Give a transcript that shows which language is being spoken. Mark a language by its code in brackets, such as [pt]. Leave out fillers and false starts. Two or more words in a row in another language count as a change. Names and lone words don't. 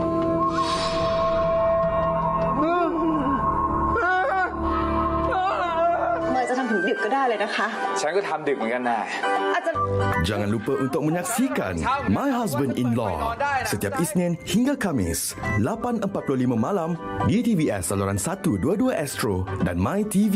[th] เมย์จะทำถึงดึกก็ได้เลยนะคะ ฉันก็ทำดึกเหมือนกันนะ [ms] Jangan lupa untuk menyaksikan My Husband-in-Law setiap Isnin hingga Khamis 8.45 malam di TVS saluran 122 Astro dan My TV